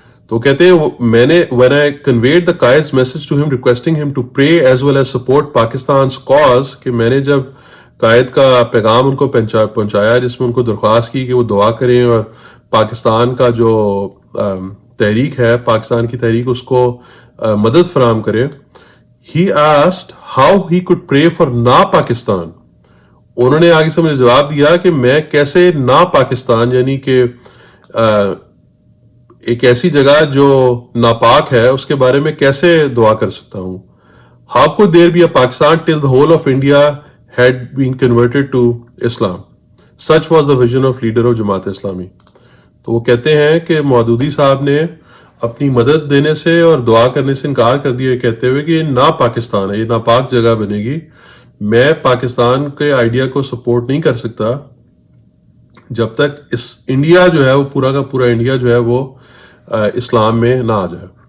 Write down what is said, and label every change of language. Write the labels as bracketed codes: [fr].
[ur] تو کہتے ہیں میں نے [en] when I conveyed the Qaid's message to him requesting him to pray as well as support Pakistan's cause، [ur] کہ میں نے جب قائد کا پیغام ان کو پہنچایا جس میں ان کو درخواست کی کہ وہ دعا کریں اور پاکستان کا جو تحریک ہے، پاکستان کی تحریک، اس کو مدد فراہم کرے. [en] He asked how he could pray for [ur] نا پاکستان. انہوں نے آگے سے مجھے جواب دیا کہ میں کیسے نا پاکستان، یعنی کہ ایک ایسی جگہ جو ناپاک ہے اس کے بارے میں کیسے دعا کر سکتا ہوں. [en] How could there be a Pakistan till the whole of India had been converted to Islam? Such was the vision of leader of Jamaat Islami. [ur] تو وہ کہتے ہیں کہ مودودی صاحب نے اپنی مدد دینے سے اور دعا کرنے سے انکار کر دیا، کہتے ہوئے کہ یہ نا پاکستان ہے، یہ ناپاک جگہ بنے گی. میں پاکستان کے آئیڈیا کو سپورٹ نہیں کر سکتا جب تک اس انڈیا جو ہے وہ پورا کا پورا انڈیا جو ہے وہ اسلام میں نہ آ جائے.